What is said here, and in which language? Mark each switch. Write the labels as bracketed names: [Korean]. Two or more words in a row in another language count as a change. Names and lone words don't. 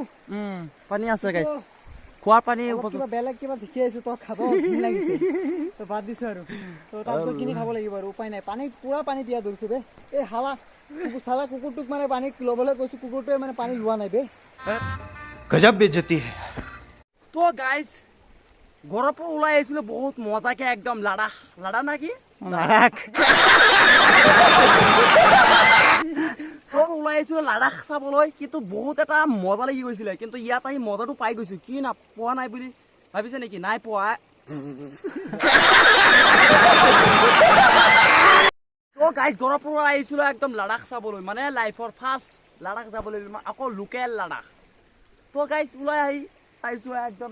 [Assamese] পানী আছে গাইছ খোৱাৰ পানী কিবা বেলেগ কিবা দেখি আহিছো তো খাব লাগিছে তো বাদ দিছো আৰু তো তাত কিনি খাব লাগিব আৰু উপায় নাই পানী পুৰা পানী পিয়া ধৰিছে বে এই হালা চালা কুকুৰটোক মানে পানী ল'বলৈ কৈছো কুকুৰটোৱে মানে পানী লোৱা নাই বে [Hindi] गजब बेइज्जती है। [Assamese] তো গাইজ ঘৰৰ পৰা ওলাই আহিছিলোঁ বহুত মজাকে একদম লাডাখ না কি লাডাখ তো ওলাই আহিছিলোঁ লাডাখ চাবলৈ কিন্তু বহুত এটা মজা লাগি গৈছিলে কিন্তু ইয়াত আহি মজাটো পাই গৈছোঁ কি না পোৱা নাই বুলি ভাবিছে নেকি নাই পোৱা তো গাইজ ঘৰৰ পৰা আহিছিলোঁ একদম লাডাখ চাবলৈ মানে লাইফৰ ফাৰ্ষ্ট লাডাখ যাবলৈ আকৌ লোকেল লাডাখ তো গাইজ ওলাই আহি চাইছোঁ একদম